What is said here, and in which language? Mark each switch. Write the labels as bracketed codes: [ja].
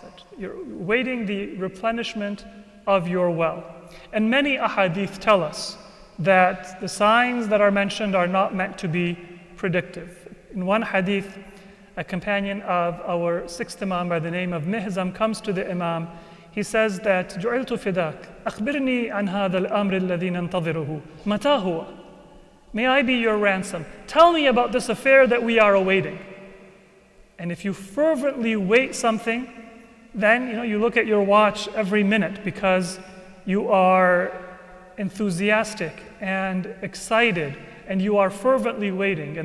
[en] That you're waiting the replenishment of your well. And many ahadith tell us that the signs that are mentioned are not meant to be predictive. In one hadith, a companion of our sixth Imam by the name of Mihzam comes to the Imam. He says that [ar] جُعِلْتُ فِدَاكَ أَخْبِرْنِي عَنْ هَذَا الْأَمْرِ الَّذِي نَنْتَظِرُهُ مَتَى هُوَ. [en] May I be your ransom. Tell me about this affair that we are awaiting. And if you fervently wait something, then you look at your watch every minute because you are enthusiastic and excited, and you are fervently waiting.